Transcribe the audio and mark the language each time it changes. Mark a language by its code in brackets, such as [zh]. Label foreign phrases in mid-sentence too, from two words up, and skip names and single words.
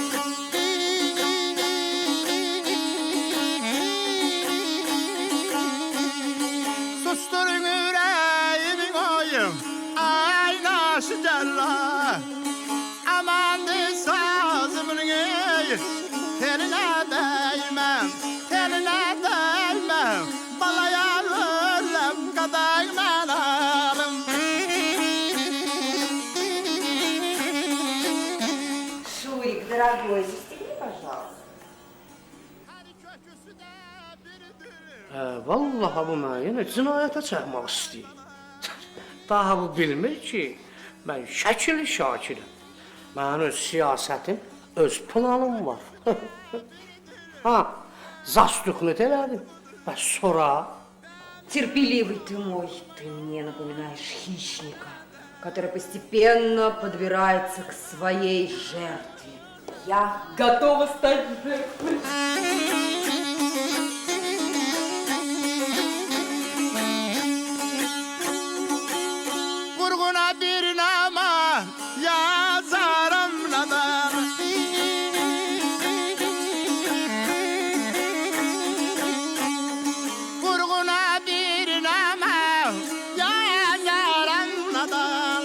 [az] Susturun öyrəyimi qoyum, ay naşı cəllar. Amandır sazımın telinə dəyməm, telinə dəyməm. Balaya öləm qadağından alım. [ru] Дорогой, застегни, пожалуйста. [az] Vallahi bu mənə yenə cinayətə çəkmək istəyir. Daha bu bilmir ki, mən şəkili şakirəm. Mənim öz siyasətim, öz planım var. Ha, zastuknut elədim və sonra... [ru] Терпеливый ты мой, ты мне напоминаешь хищника, который постепенно подбирается к своей жертве. Я готова стать жертвой. [az] Vurguna bir nama yazarım nadan. Vurguna bir nama yazarım nadan.